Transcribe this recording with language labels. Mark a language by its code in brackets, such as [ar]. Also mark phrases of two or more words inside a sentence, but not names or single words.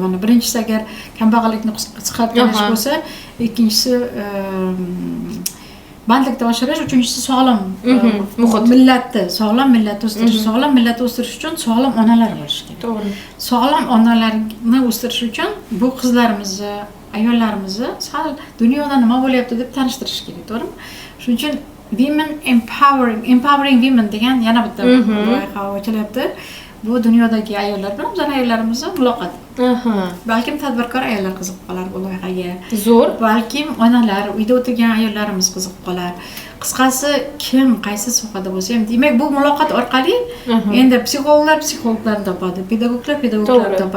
[uz] Mana birinchisi agar kambag'allikni qisqartib qolish bo'lsa, ikkinchisi bandlikni oshirish, uchinchisi sog'lom muhit, sog'lom millat o'stirish. Sog'lom millat o'stirish uchun sog'lom onalar bo'lishi kerak. To'g'ri. Sog'lom onalarni o'stirish uchun bu qizlarimizni, ayollarimizni sal dunyoda nima bo'lyapti deb tanishtirish kerak, to'g'rimi? Shuning uchun [en] Women empowering women [uz] degan yana bitta loyiha ochilyapti. Bu dunyodagi ayollar bilan bizning ayollarimizni muloqot. Balkim tadbirkor ayollar qiziqib qolar bu loyihaga. Zo'r. Balkim onalar, uyda o'tirgan ayollarimiz qiziqib qolar. Qisqasi, kim qaysi sohada bo'lsa ham, demak bu muloqot orqali endi psixologlarni topadi, pedagoglar topadi.